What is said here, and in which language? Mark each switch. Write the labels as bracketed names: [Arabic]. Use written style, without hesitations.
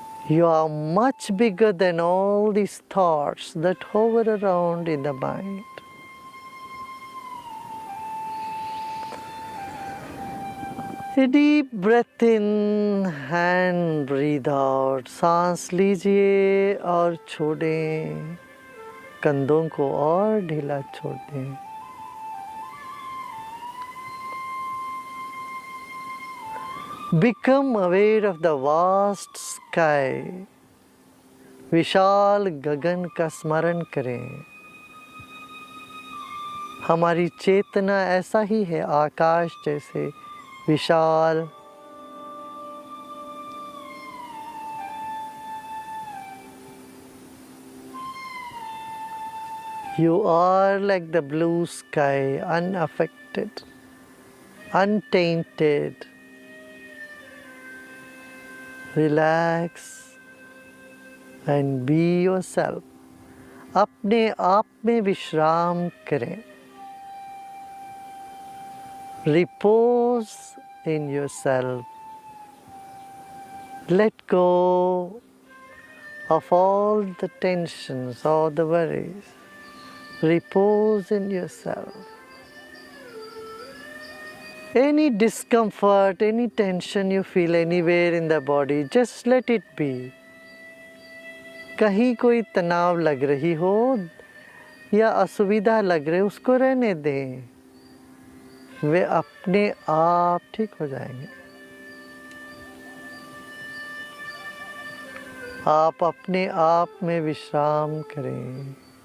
[English] You are much bigger than all these thoughts that hover around in the mind. A deep breath in and breathe out. [Hindi] सांस लीजिए और छोड़ें। कंधों को और ढीला छोड़ दें। [English] Become aware of the vast sky. [Hindi] विशाल गगन का स्मरण करें। हमारी चेतना ऐसा ही है, आकाश जैसे विशाल। [English] You are like the blue sky, unaffected, untainted. Relax and be yourself. [Hindi] अपने आप में विश्राम करें। [English] Repose in yourself. Let go of all the tensions, all the worries. Repose in yourself. Any discomfort, any tension you feel anywhere in the body, just let it be. [Hindi] कहीं कोई तनाव लग रही हो या असुविधा लग रही, उसको रहने दें, वे अपने आप ठीक हो जाएंगे। आप अपने आप में विश्राम करें।